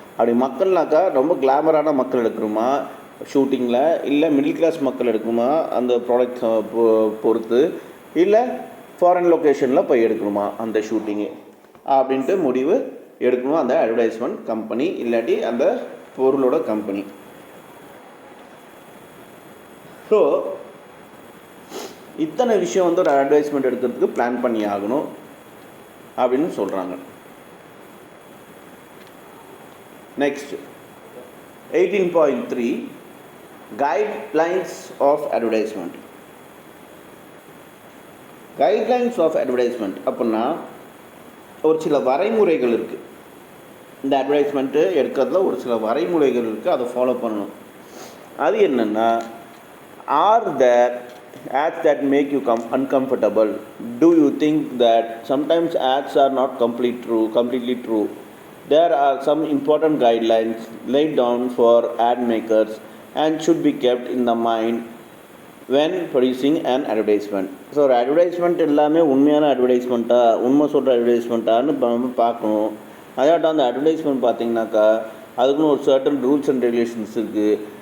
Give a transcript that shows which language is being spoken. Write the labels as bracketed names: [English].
[Tamil] அப்படி மக்கள்னாக்கா ரொம்ப கிளாமரான மக்கள் எடுக்கணுமா ஷூட்டிங்கில், இல்லை மிடில் கிளாஸ் மக்கள் எடுக்கணுமா அந்த ப்ராடக்ட் பொறுத்து, இல்லை ஃபாரின் லொக்கேஷனில் போய் எடுக்கணுமா அந்த ஷூட்டிங்கு அப்படின்ட்டு முடிவு எடுக்கணும் அந்த அட்வர்டைஸ்மெண்ட் கம்பெனி, இல்லாட்டி அந்த பொருளோட கம்பெனி. ஸோ இத்தனை விஷயம் வந்து ஒரு அட்வர்டைஸ்மெண்ட் எடுக்கிறதுக்கு பிளான் பண்ணி ஆகணும் அப்படின்னு சொல்கிறாங்க. [English] Next 18.3 guidelines of advertisement. [Tamil] Guidelines of advertisement அப்படின்னா ஒரு சில வரைமுறைகள் இருக்குது. இந்த அட்வர்டைஸ்மெண்ட்டு எடுக்கிறதுல ஒரு சில வரைமுறைகள் இருக்குது, அதை ஃபாலோ பண்ணணும். அது என்னென்னா, [English] Are there ads that make you uncomfortable? Do you think that sometimes ads are not completely true? There are some important guidelines laid down for ad makers and should be kept in the mind when producing an advertisement. [Tamil] So ஒரு advertisement எல்லாமே உண்மையான அட்வர்டைஸ்மெண்ட்டாக, உண்மை சொல்கிற அட்வர்டைஸ்மெண்ட்டான்னு நம்ம பார்க்கணும். அதாட்டம் அந்த advertisement பார்த்திங்கனாக்கா அதுக்குன்னு ஒரு சர்டன் ரூல்ஸ் அண்ட் ரெகுலேஷன்ஸ் இருக்குது.